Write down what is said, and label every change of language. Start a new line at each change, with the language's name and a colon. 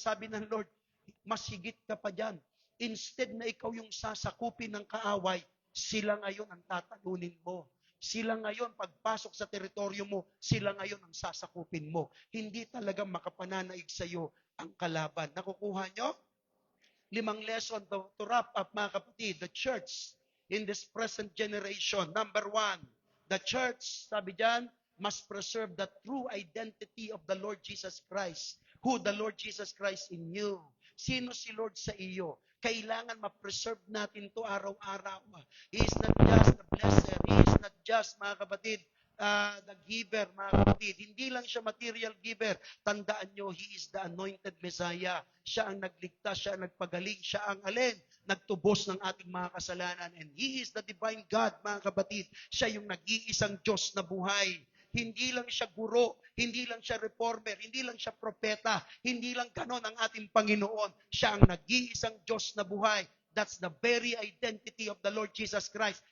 Filipino: Sabi ng Lord, mas higit ka pa dyan. Instead na ikaw yung sasakupin ng kaaway, sila ngayon ang tatalunin mo. Sila ngayon, pagpasok sa teritoryo mo, sila ngayon ang sasakupin mo. Hindi talaga makapananaig sa iyo ang kalaban. Nakukuha nyo? 5
English: lesson to wrap up,
Filipino: mga kapatid.
English: The church in this present generation. Number 1, the church,
Filipino: sabi dyan,
English: must preserve the true identity of the Lord Jesus Christ. Who the Lord Jesus Christ in you?
Filipino: Sino si Lord sa iyo? Kailangan ma-preserve natin to araw-araw.
English: He is not just the blesser. He is not just,
Filipino: mga kapatid,
English: the giver, mga kapatid.
Filipino: Hindi lang siya material giver. Tandaan nyo,
English: He is the anointed Messiah.
Filipino: Siya ang nagligtas, siya ang nagpagaling, siya ang alin? Nagtubos ng ating mga kasalanan.
English: And He is the divine God,
Filipino: mga kapatid. Siya yung nag-iisang Diyos na buhay. Hindi lang siya guro, hindi lang siya reformer, hindi lang siya propeta, hindi lang ganon ang ating Panginoon. Siya ang nag-iisang Diyos na buhay.
English: That's the very identity of the Lord Jesus Christ.